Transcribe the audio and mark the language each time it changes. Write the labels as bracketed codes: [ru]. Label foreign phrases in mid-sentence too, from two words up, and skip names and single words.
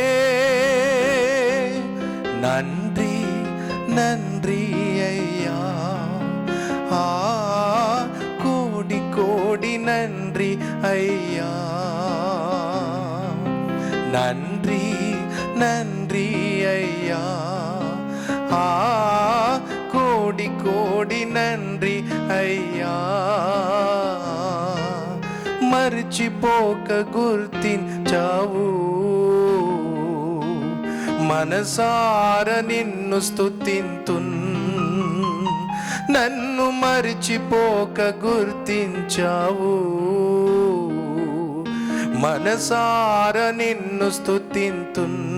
[ta] நன்றி நன்றி ஐயா, கோடி கோடி நன்றி ஐயா. நன்றி நன்றி ஐயா, கோடி கோடி நன்றி ஐயா. [te] మరిచిపోక గుర్తించావు, మనసార నిన్ను స్తుతింతున్. నన్ను మరిచిపోక గుర్తించావు, మనసార నిన్ను స్తుతింతున్.